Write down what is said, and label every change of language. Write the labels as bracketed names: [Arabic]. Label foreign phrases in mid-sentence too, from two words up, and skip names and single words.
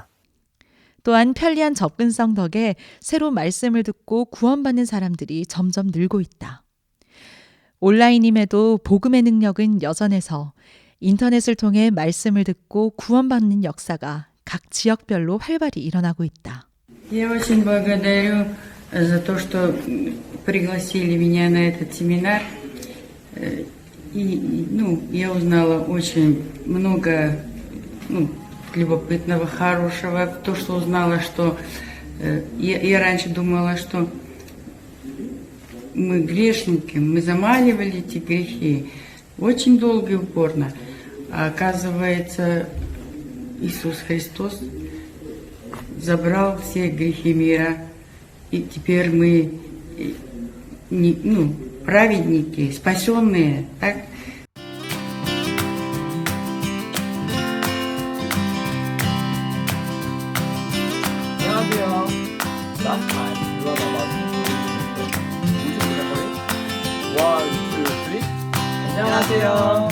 [Korean] 또한 편리한 접근성 덕에 새로 말씀을 듣고 구원받는 사람들이 점점 늘고 있다. 온라인임에도 복음의 능력은 여전해서 인터넷을 통해 말씀을 듣고 구원받는 역사가 각 지역별로 활발히 일어나고 있다. [Russian] Я очень благодарю за то, что пригласили меня на этот семинар. Я узнала очень много любопытного, хорошего. То, что узнала, что я раньше думала, что мы грешники, мы замаливали эти грехи очень долго и упорно. А оказывается, Иисус Христос забрал все грехи мира, и теперь мы праведники, спасенные, так? [Korean] 안녕하세요. 안녕하세요.